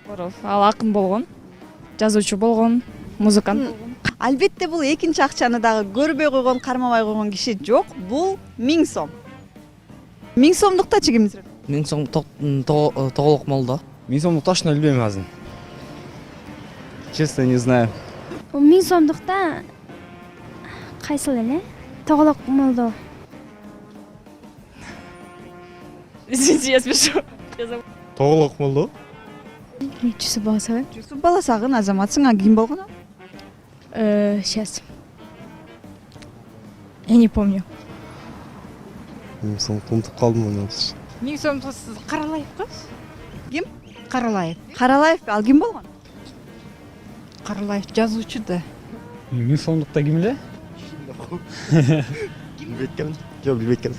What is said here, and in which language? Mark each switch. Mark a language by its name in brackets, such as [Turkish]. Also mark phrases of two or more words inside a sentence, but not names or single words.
[Kyrgyz] Ал акын болгон, жазуучу болгон, музыкант болгон. Албетте бул экинчи акчаны дагы көрбөй койгон, кармабай койгон киши жок. Бул 1000 сом. 1000 сомдуктачы ким сүрөт? 1000 сом Тоголок молдо. 1000 сомду точно билбейм азыр. [Russian] Честно не знаю. [Kyrgyz] 1000 сомдукта кайсыл эле? Тоголок молдо. [Russian] Извините, я спешу. [Kyrgyz] Тоголок молду. Жүсіп баласағын. Жусуп баласагын азаматсың, а ким болгон? [Russian] Сейчас. Я не помню. [Kyrgyz] Унутуп калдым муну. Миң сомдук Каралаев го? Ким? Каралаев. Каралаев, ал ким болгон? Каралаев жазуучу да. Миң сомдукта ким эле? Билбейт экенмин. Жок, билбейт экенмин.